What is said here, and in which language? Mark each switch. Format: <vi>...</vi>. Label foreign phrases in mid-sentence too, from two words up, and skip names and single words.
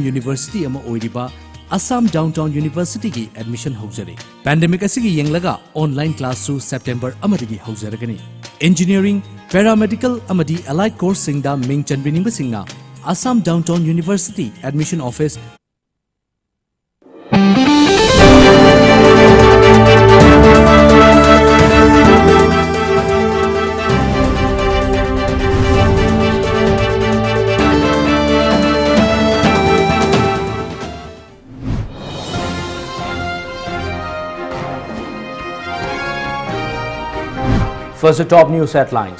<mni>University ama oiriba Assam Downtown University ki admission haujare. Pandemic asigi yenglaga</mni> <en>online class</en> <mni>su September amadagi haujaragani. Engineering, paramedical amadi</mni> <en>allied course</en> <mni>singda ming chanbining singna Assam Downtown University</mni> <en>admission office First, the top news headlines.</en>